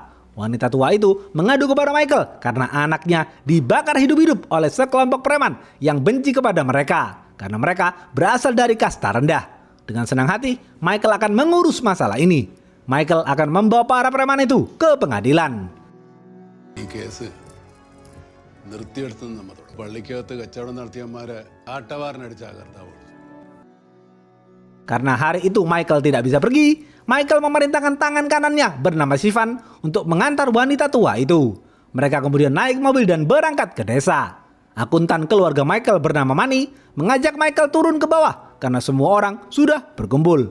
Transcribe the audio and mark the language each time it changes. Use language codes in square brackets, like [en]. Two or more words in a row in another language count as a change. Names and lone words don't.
[id] Wanita tua itu mengadu kepada Michael karena anaknya dibakar hidup-hidup oleh sekelompok preman yang benci kepada mereka karena mereka berasal dari kasta rendah. Dengan senang hati, Michael akan mengurus masalah ini. Michael akan membawa para preman itu ke pengadilan. [ml] ഈ കേസ് നിർത്തിയെടുത്തെന്ന് നമ്മൾ പള്ളിക്കകത്ത് കച്ചവടം നടത്തിയന്മാരെ ആട്ടവാറിനടിച്ച കർത്താവ്. [id] Karena hari itu Michael tidak bisa pergi, Michael memerintahkan tangan kanannya bernama Sivan untuk mengantar wanita tua itu. Mereka kemudian naik mobil dan berangkat ke desa. Akuntan keluarga Michael bernama Manny mengajak Michael turun ke bawah karena semua orang sudah berkumpul.